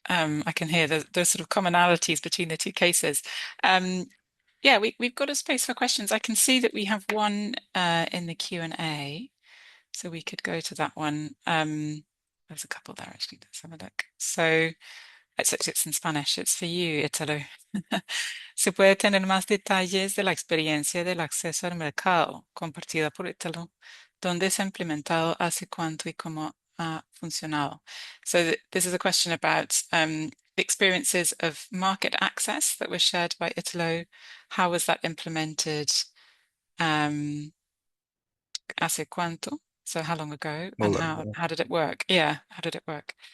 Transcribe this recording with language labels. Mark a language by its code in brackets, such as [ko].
[en] I can hear those sort of commonalities between the two cases. Yeah, we've got a space for questions. I can see that we have one in the Q&A, so we could go to that one. There's a couple there, actually. Let's have a look. So it's in Spanish. It's for you, Italo. [es] ¿Se puede tener más detalles de la experiencia del acceso al mercado compartida por Italo? ¿Dónde se ha implementado, hace cuánto y cómo ha funcionado? [en] So this is a question about the experiences of market access that were shared by Italo. How was that implemented? [es] Hace cuánto? [en] So how long ago? And how did it work? Yeah, how did it work?